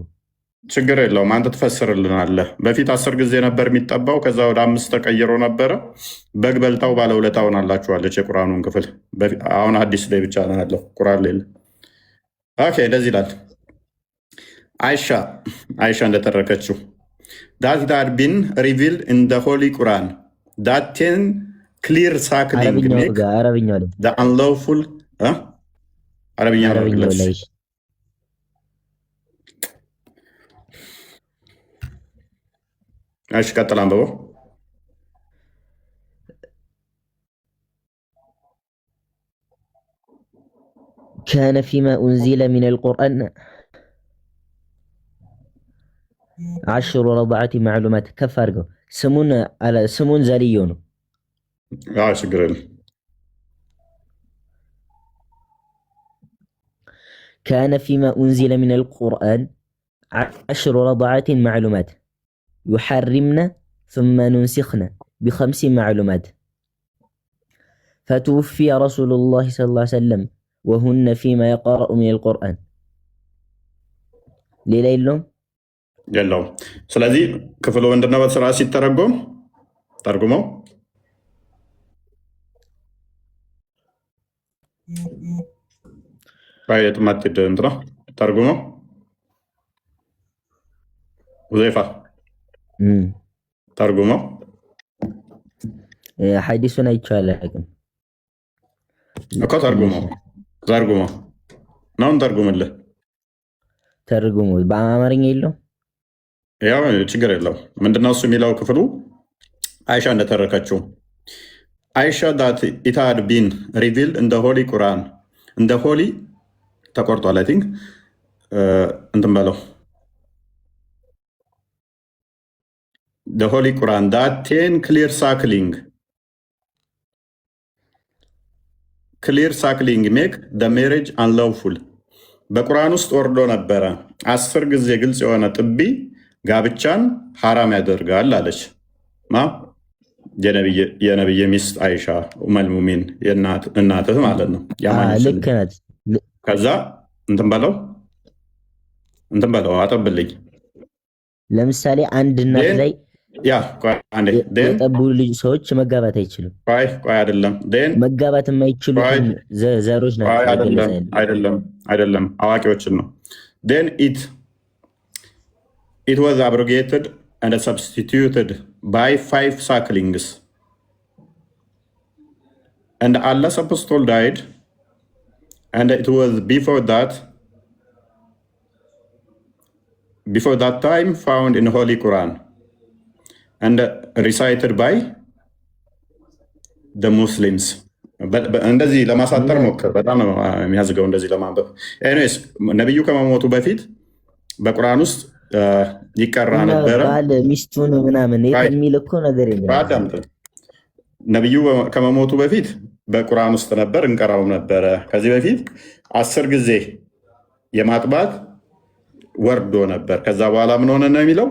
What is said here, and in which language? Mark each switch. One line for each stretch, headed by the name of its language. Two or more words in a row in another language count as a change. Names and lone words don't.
Amharic: ችግር የለውም። አንተ ትፈስርልናለህ። በፊት 10 ጊዜ ነበር የሚጠባው፣ ከዛ ወደ 5 ተቀይሮ ነበረ። በግ በልታው ባለውለታ ሆናላችኋለች የቁርአኑን ክፍል። አሁን ሐዲስ ላይ ብቻ ነው ያለው፣ ቁርአን ላይ። ኦኬ፣ እንደዚህ ይላል። አይሻ እንደተረከችው
English: that it had been revealed in the Holy Quran that 10 clear suckling make the unlawful
Amharic: አረብኛ ነው። እሺ ቀጥል አንብበው።
Arabic: كان فيما أنزل من القرآن 10 رضعات معلومات
Amharic: ከፍ አድርገው ስሙን ዘልየው ነው። ችግር የለም።
Arabic: كان فيما أنزل من القرآن 10 رضعات معلومات يحرمنا ثم ننسخنا ب5 معلومات فتوفي رسول الله صلى الله عليه وسلم وهن فيما يقرأ من القرآن ሌላ
Amharic: የለውም። ስለዚህ ክፍሉ ምንድነው? በስራ ሲተረጎም ተርጉመው ባይት ማጥድ እንትና ተርጉመው ሁዘይፋ ተርጉመው ሐዲሱን አይቻልም እኮ ተርጉመው ነው ተርጉምልህ። ተርጉሙ በአማርኛ የለው። ያው ችግር የለው። ምንድነው እሱ የሚለው ክፍሉ አይሻ እንደተረከችው አይሻ
English: that it had been revealed in the Holy
Amharic: Quran in the Holy ተቆርጧል።
English: I think
Amharic: እንትን በለው
English: the Holy Quran that 10 clear suckling make the marriage unlawful
Amharic: በቁርአን ውስጥ ወርዶ ነበረ 10 ጊዜ ግልጽ የሆነ ጥቢ ጋብቻን ሐራም ያደርጋል አለች። የነብይ ሚስት አይሻ ኡመል ሙሚን እናትህ ማለት ነው። ልክ ናት። ከዛ እንትን በለው አጠብልኝ። ለምሳሌ አንድ እናት ላይ የጠቡ ልጅ ሰዎች መጋባት አይችሉም። ቆይ አይደለም መጋባት የማይችሉትን ዘሮች ናቸው። አይደለም አዋቂዎችን ነው።
English: it was abrogated and substituted by 5 sucklings and Allah's apostle died and it was before that time found in Holy Quran and recited by the Muslims.
Amharic: እንደዚህ ለማሳጠር ሞክር። በጣም ነው የሚያዝገው እንደዚህ ለማንበብ። ኤኒዌይስ ነብዩ ከመሞቱ በፊት በቁርአን ውስጥ ይቀራ ነበረ። ባል ሚስቱን ምናምን የሚል እኮ ነገር የለም። ነብዩ ከመሞቱ በፊት በቁርአን ውስጥ ነበር፣ እንቀራው ነበረ። ከዚህ በፊት 10 ጊዜ የማጥባት ወርዶ ነበር። ከዛ በኋላ ምን ሆነ ነው የሚለው?